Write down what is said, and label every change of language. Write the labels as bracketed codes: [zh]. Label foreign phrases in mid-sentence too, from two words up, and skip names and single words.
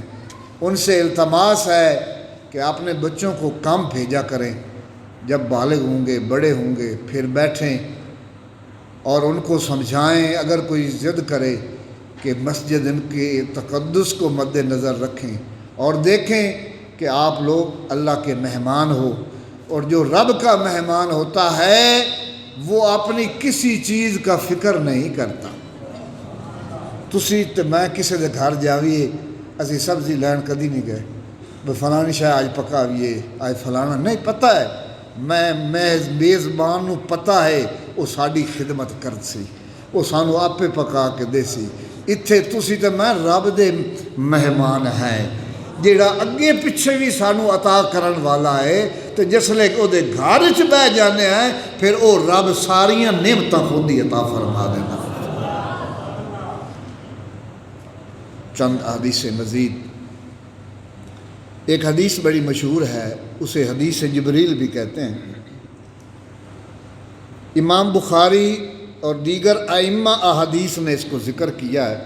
[ur] ان سے التماس ہے کہ اپنے بچوں کو کم بھیجا کریں، جب بالغ ہوں گے، بڑے ہوں گے، پھر بیٹھیں اور ان کو سمجھائیں، اگر کوئی ضد کرے کہ مسجد ان کے تقدس کو مد نظر رکھیں اور دیکھیں کہ آپ لوگ اللہ کے مہمان ہو، اور جو رب کا مہمان ہوتا ہے وہ اپنی کسی چیز کا فکر نہیں کرتا۔ [pa] تسی تے میں کسی دے گھر جاویے، اسی سبزی لین کدی نہیں گئے، فلانی شاید آج پکاویے، آج فلانا نہیں، پتہ ہے میں میزبان نو پتہ ہے وہ ساری خدمت کرد سی، وہ سانو آپے پکا کے دے سی۔ اتھے تسی تے میں رب دے مہمان ہیں، جیڑا اگے پیچھے بھی سانو عطا کرن والا ہے، تو جس لے او دے گھر وچ بہ جانے ہیں پھر او رب ساریاں نعمتاں خود ہی عطا فرما دینا۔ [ur] چند حدیث مزید، ایک حدیث بڑی مشہور ہے، اسے حدیث جبریل بھی کہتے ہیں۔ امام بخاری اور دیگر ائمہ احادیث نے اس کو ذکر کیا ہے۔